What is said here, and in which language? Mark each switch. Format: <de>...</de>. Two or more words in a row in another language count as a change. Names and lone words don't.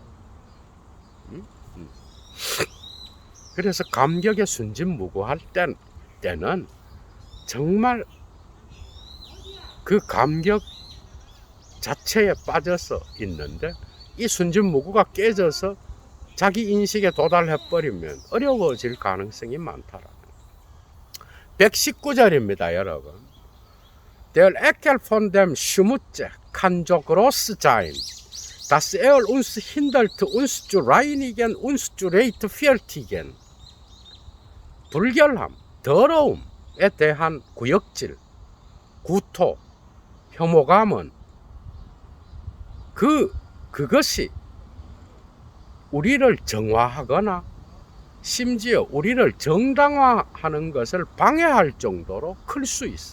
<ko>그래서 감격의 순진무구할 때는 정말 그 감격 자체에 빠져서 있는데 이 순진무구가 깨져서 자기 인식에 도달해버리면 어려워질 가능성이 많다라는 119절입니다, 여러분.</ko> <de>Der Ekel von dem Schmutze kann so groß sein, dass uns hindert, uns zu reinigen, uns zu rechtfertigen.</de> <ko>불결함, 더러움에 대한 구역질, 구토, 혐오감은 그것이 우리를 정화하거나 심지어 우리를 정당화하는 것을 방해할 정도로 클 수 있어.</ko>